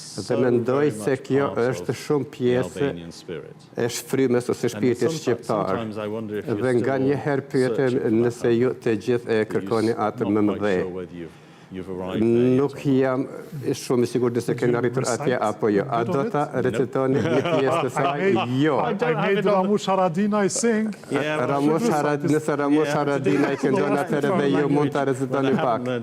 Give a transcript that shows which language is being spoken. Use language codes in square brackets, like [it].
[sq] Dhe mendoj se kjo është shumë pjesë e shfrymës ose shpirtit shqiptar. Dhe nganjëherë pyetem nëse ju të gjithë e kërkoni atë më mëdhej. Nuk jam shumë i sigurt nëse keni arritur atje apo jo. A do ta recitoni një pjesë të saj? Jo. [en] I made Ramush Haradinaj sing. [sq] Nëse Ramush Haradinaj këndon atëherë dhe ju mund ta recitoni pak.